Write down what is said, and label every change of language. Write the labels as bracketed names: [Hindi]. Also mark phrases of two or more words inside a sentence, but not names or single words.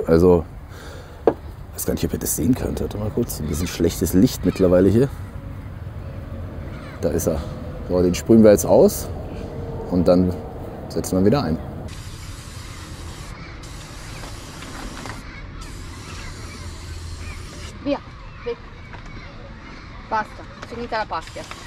[German] Also, ich weiß gar nicht, ob ihr das sehen könnt. Warte mal kurz, ein bisschen schlechtes Licht mittlerweile hier. Da ist er. So, den sprühen wir jetzt aus und dann setzen wir wieder ein. Via, weg. [Italian] Basta, finita la pacchia.